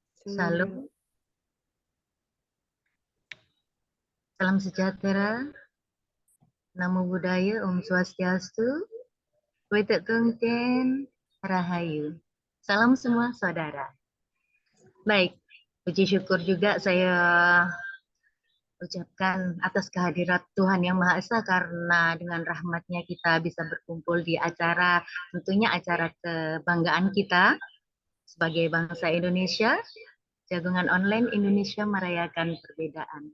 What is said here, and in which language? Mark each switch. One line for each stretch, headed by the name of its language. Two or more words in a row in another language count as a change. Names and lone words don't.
Indonesian: Salam, salam sejahtera,
Pali: namo buddhaya,
Indonesian: Om Swastiastu, Wetek Tungten, Rahayu. Salam semua saudara. Baik, puji syukur juga saya ucapkan atas kehadirat Tuhan Yang Maha Esa karena dengan rahmatnya kita bisa berkumpul di acara, tentunya acara kebanggaan kita sebagai bangsa Indonesia, Jagungan Online Indonesia Merayakan Perbedaan.